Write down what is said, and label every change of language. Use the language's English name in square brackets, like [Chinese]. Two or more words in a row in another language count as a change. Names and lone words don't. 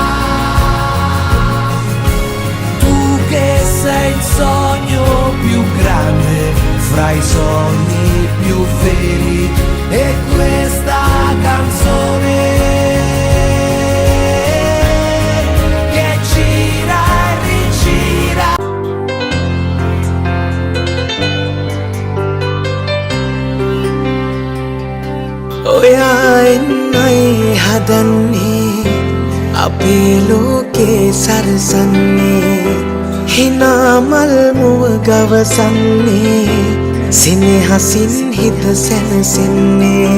[Italian] Tu che sei il sogno più grande fra i sogni più veri, e questa canzone che gira e rigira. [Sinhala] ඔයයි හදන්නේ අපේ ලෝකේ සරසන්නේ හිනාමල් මුව ගවසන්නේ සිනහසින් හිත සැනසෙන්නේ